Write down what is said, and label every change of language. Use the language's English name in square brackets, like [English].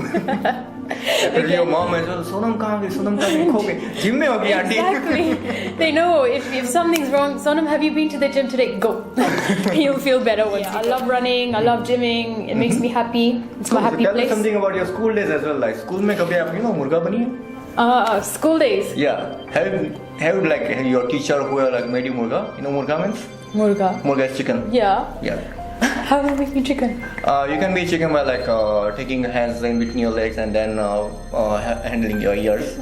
[English] gym. Your mom as well. [Hindi] Sonam कहाँ गई? सोनम कहाँ गई? खो गई. जिम में होगी aunty. [English] Exactly. They know if something's wrong. Sonam, have you been to the gym today? Go. You'll feel better once. I love running. I love gymming. It makes me happy. It's my happy Tell me place. something about your school days as well. [Hindi] Like school में कभी आप मुर्गा बनी है? [English] School days. Yeah. Have like your teacher who like made you murga? You know murga means? Murga. Murga is chicken. Yeah. Yeah. How do we make me chicken? You can be chicken by like taking hands in between your legs and then handling your ears.